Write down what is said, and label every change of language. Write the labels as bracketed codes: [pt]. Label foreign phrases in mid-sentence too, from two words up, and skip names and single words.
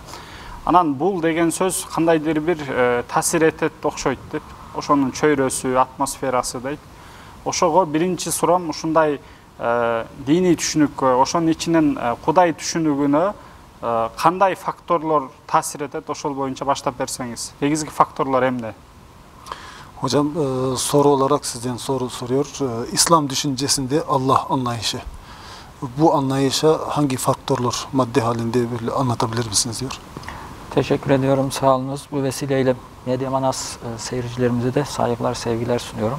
[ky] Анан бул деген сөз кандайдыр бир таасир этет окшойт деп, ошонун чөйрөсү, атмосферасы дейт. Ошого биринчи суроом ушундай диний түшүнүккө, ошонун ичинен Кудай түшүнүгүнө кандай факторлор таасир этет, ошол боюнча баштап берсеңиз. Негизги факторлор эмне? [tr] Hocam soru olarak sizden soru soruyor. İslam düşüncesinde Allah anlayışı. Bu anlayışa hangi faktörler madde halinde böyle anlatabilir misiniz diyor. Teşekkür ediyorum, sağ olunuz. Bu vesileyle Medya Manas seyircilerimize de saygılar, sevgiler sunuyorum.